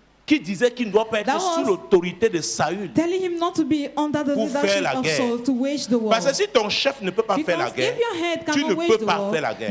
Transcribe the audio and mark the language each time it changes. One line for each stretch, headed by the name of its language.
French: qui disait qu'il ne doit pas être sous l'autorité de Saül.
English: Telling him not to be under the leadership of Saul to wage the war.
French: Parce que si ton chef ne peut pas faire la guerre, tu ne peux pas faire la guerre.